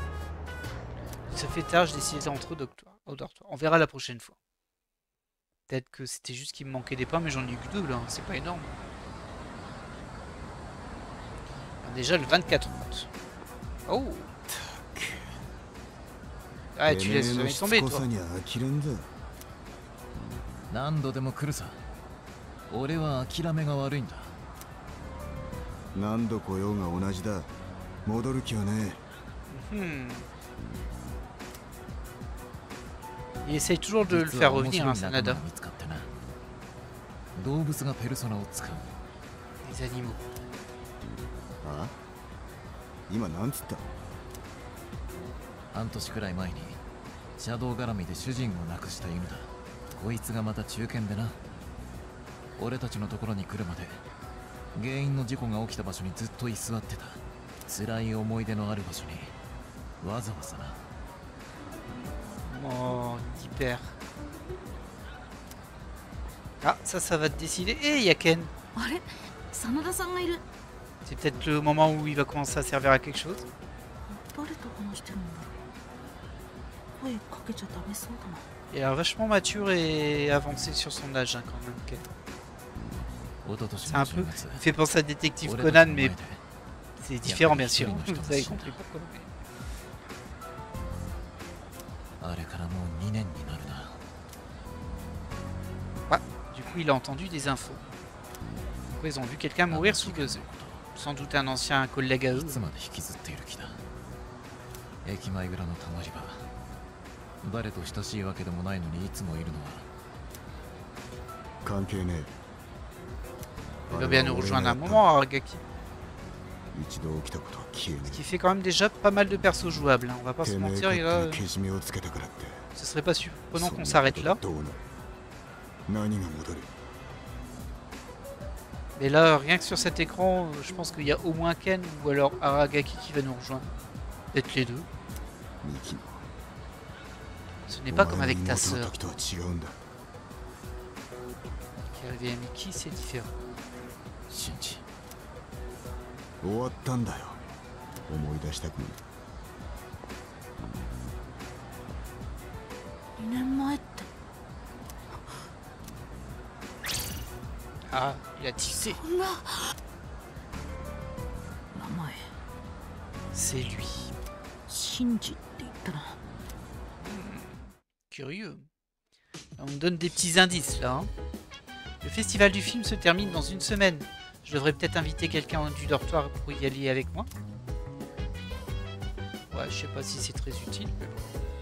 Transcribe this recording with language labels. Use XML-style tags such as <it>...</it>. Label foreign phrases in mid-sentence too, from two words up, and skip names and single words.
<fr>Il se fait tard, je décide d'entrer au dortoir. On verra la prochaine fois. Peut-être que c'était juste qu'il me manquait des pains, mais j'en ai eu que 2 là, c'est pas énorme. Alors déjà le 24 août. Oh! Ah, tu laisses jamais tomber toi.</fr> <ja>何度でも来るさ。俺は諦めが悪いんだ。何度来ようが同じだ。戻る気はねえ。</ja> <fr>Il essaye toujours de le faire revenir, hein, Sanada. Les animaux.</fr> <ja>今なんつった？半年くらい前にシャドウ絡みで主人を亡くした犬だ。こいつがまた中堅でな。俺たちのところに来るまで原因の事故が起きた場所にずっと居座ってた。辛い思い出のある場所にわざわざな。</ja> <fr>Oh, hyper. Ah, ça va te décider. Et il y a Ken.</fr> <ja>あれ真田さんがいる。</ja> <fr>C'est peut-être le moment où il va commencer à servir à quelque chose.</fr> <ja>誰と話してるんだろう。声かけちゃダメそうだな。</ja> <fr>Il a l'air vachement mature et avancé sur son âge hein, quand même, Ken.</fr> <ja>一昨年</ja> <fr>C'est</fr> <ja>の</ja> <fr>un</fr> <ja>正</ja> <fr>peu...</fr> <ja>月</ja> <fr>Il fait penser à Détective</fr> <ja>俺たち</ja> <fr>Conan,</fr> <ja>の</ja> <fr>mais</fr> <ja>前で</ja> <fr>c'est différent bien sûr. Il y a pas de Vous avez compris pourquoi.</fr> <ja>あれからもう2年になるな。</ja> <fr>Du coup, il a entendu des infos. Quoi, ils ont vu quelqu'un mourir sous vos yeux. Sans doute un ancien collègue à</fr> <ja>い</ja> <fr>eux.</fr> <ja>つまで引きずっている気だ。駅前裏のたまり場。誰と親しいわけでもないのにいつもいるのは。関係ね</ja> <fr>Il va bien nous rejoindre un moment, Aragaki.</fr> <ja>一度起きたことは消えね</ja> <fr>Ce qui fait quand même déjà pas mal de persos jouables. Hein. On va pas</fr> <ja>え</ja> <fr>se</fr> <ja>てめえ</ja> <fr>mentir, et là,</fr> <ja>勝手にけじめをつけたからって</ja> <fr>ce serait pas surprenant</fr> <ja>そん</ja> <fr>qu'on</fr> <ja>な</ja> <fr>s'arrête là.</fr> <ja>ことでどうなる何が戻る</ja> <fr>Mais là, rien que sur cet écran, je pense qu'il y a au moins Ken ou alors Aragaki qui va nous rejoindre. Peut-être les deux.</fr> <ja>ミキ</ja> <fr>Ce n'est pas</fr> <ja>お</ja> <fr>comme</fr> <ja>前</ja> <fr>avec</fr> <ja>の</ja> <fr>ta</fr> <ja>妹の</ja> <fr>sœur.</fr> <ja>時とは違うんだ</ja> <fr>Qui est arrivé à Mickey, c'est différent.</fr> <ja>シンジ。終わったんだよ思い出したくない 2年前って。</ja> <fr>Ah, il a tissé.</fr> <ja>そんな。名前</ja> <fr>C'est lui.</fr> <ja>シンジって言ったな。</ja> <fr>Curieux. On me donne des petits indices là. Hein. Le festival du film se termine dans une semaine. Je devrais peut-être inviter quelqu'un du dortoir pour y aller avec moi. Ouais, je sais pas si c'est très utile, mais bon.</fr>